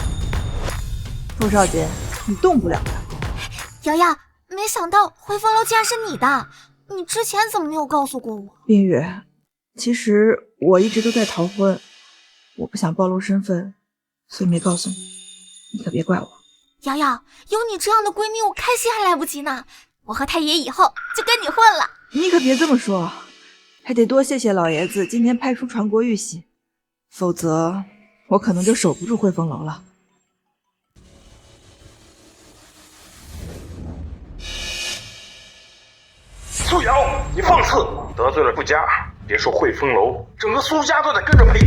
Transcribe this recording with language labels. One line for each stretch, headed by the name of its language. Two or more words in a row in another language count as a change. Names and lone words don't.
Chinese: 傅少杰，你动不了他。瑶瑶，没想到汇丰楼竟然是你的，你之前怎么没有告訴過我？冰雨，其實我一直都在逃婚，我不想暴露身份，所以沒告訴你，你可別怪我。瑶瑶，有你這樣的閨蜜，我開心還來不及呢。我和太爺以後就跟你混了。你可別這麼說，還得多謝謝老爺子今天派出傳國玉玺，否則我可能就守不住匯豐樓了。蘇瑤，你放肆，得罪了顧家，別說匯豐樓，整個蘇家都得跟着陪葬。